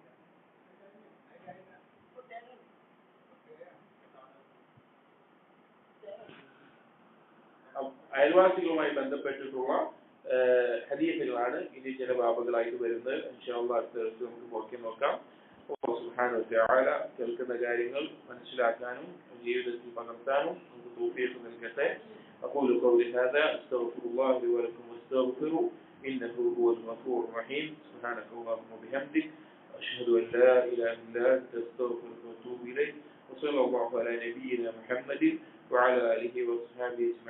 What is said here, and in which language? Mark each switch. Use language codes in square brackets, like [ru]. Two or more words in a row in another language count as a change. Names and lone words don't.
[ml] അയൽവാസികളുമായി ബന്ധപ്പെട്ടിട്ടുള്ള ഹദീസുകളാണ് ഇനി ചില ബാബുകളായിട്ട് വരുന്നത്. [ar] إن شاء الله [ml] അടുത്ത ദിവസം നമുക്ക് നോക്കാം. [ar] سبحانه وتعالى [ml] കേൾക്കുന്ന കാര്യങ്ങൾ മനസ്സിലാക്കാനും ജീവിതത്തിൽ പകർത്താനും നമുക്ക് തൗഫീഖ് നൽകട്ടെ. [ar] أقول قولي هذا أستغفر الله لي ولكم واستغفروا إنه هو الغفور الرحيم. سبحانك اللهم وبحمدك أشهد أن لا إله إلا أنت أستغفرك وأتوب إليك. وصلى الله على نبينا محمد وعلى آله وصحبه أجمعين.